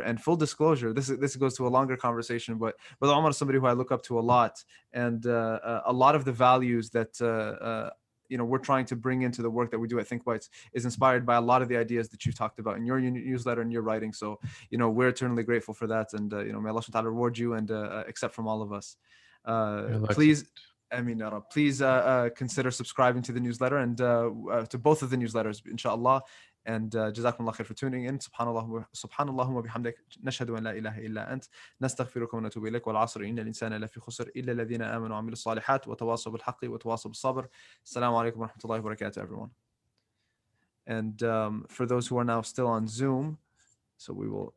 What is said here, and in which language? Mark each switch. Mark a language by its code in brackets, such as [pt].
[en] And full disclosure, this goes to a longer conversation, but Brother Umar is somebody who I look up to a lot, and a lot of the values that we're trying to bring into the work that we do at Thinkbites is inspired by a lot of the ideas that you've talked about in your newsletter and your writing. So, we're eternally grateful for that. And, may Allah subhanahu wa ta'ala reward you and accept from all of us. Please, please consider subscribing to the newsletter and to both of the newsletters, inshallah. And [ar] جزاكم الله خير [en] for tuning in. [ar] سبحان الله وبحمدك نشهد أن لا إله إلا أنت نستغفرك ونتوب إليك والعصر إن الإنسان لفي خسر إلا الذين آمنوا وعملوا الصالحات وتواصوا بالحق وتواصوا بالصبر. السلام عليكم ورحمة الله وبركاته, [en] everyone. And for those who are now still on Zoom, so we will.